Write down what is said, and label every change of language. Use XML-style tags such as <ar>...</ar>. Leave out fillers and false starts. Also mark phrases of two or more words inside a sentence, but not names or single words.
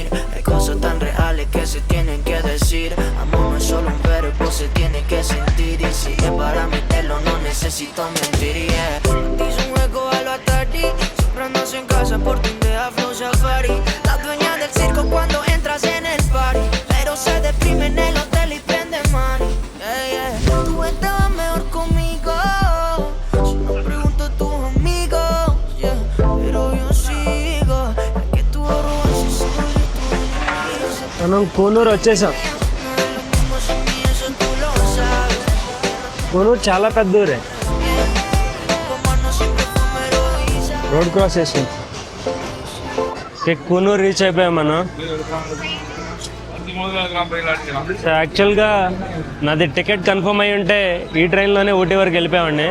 <es>Hay cosas tan reales que se tienen que decir. Amor no es solo un verbo, se tiene que sentir. Y si es para meterlo no necesito mentir, yeah. Dice un juego a lo Atari, siempre andas en casa por tu idea</es> <en>flow safari.</en> <es>La dueña del circo cuando entras en el party, pero se deprime en el hotel y prende</es> <en>money, yeah, yeah.</en> <es>Tú estabas mejor conmigo, si no pregunto a tus amigos, yeah. Pero yo sigo, es que tú robas y soy tu enemigo.</es> <te>మనం కూనూరు వచ్చేసాం. కూనూరు చాలా పెద్ద ఊరే.</te> <en>road cross</en> <te>చేసాం. కూనూరు రీచ్ అయిపోయాం మనం.</te> <en>so actually</en> <te>నాది</te> <en>ticket confirm</en> <te>అయ్యి ఉంటే ఈ ట్రైన్లోనే ఊటీ వరకు వెళ్ళిపోయామండి.</te>